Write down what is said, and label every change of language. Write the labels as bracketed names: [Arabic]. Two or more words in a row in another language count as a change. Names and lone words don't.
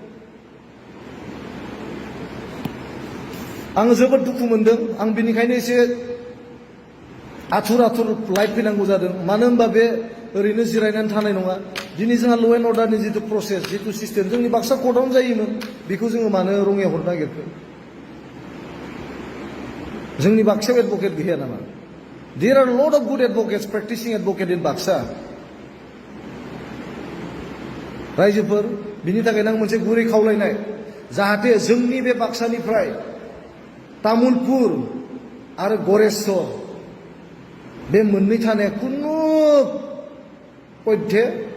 [Bodo] आङो जोबोद दुखु मोनदों आं बिनिखायनो एसे आथुर लाइफ फैनांगौ जादों मानो होनबा बे ओरैनो जिरायनानै थानाय नङा दिनै जोंहा [English] law and order [Bodo] जितु प्रसेस जितु सिस्टेम जोंनि बाक्सा कर्टआवनो जायोमोन बेखौ जोङो मानो रङियाव हरनो नागिरखो जोंनि बाक्सायाव एडभकेट गैया नामा [English] There are a lot of good advocates, practicing advocate in Baksa. [Bodo] रायजोफोर बिनि थाखायनो आं मोनसे गुरै खावलायनाय जाहाथे जोंनि बे बाक्सानिफ्राय तामुलपुर आरो गरेस्वर बे मोननै थानाया खुनु पयथे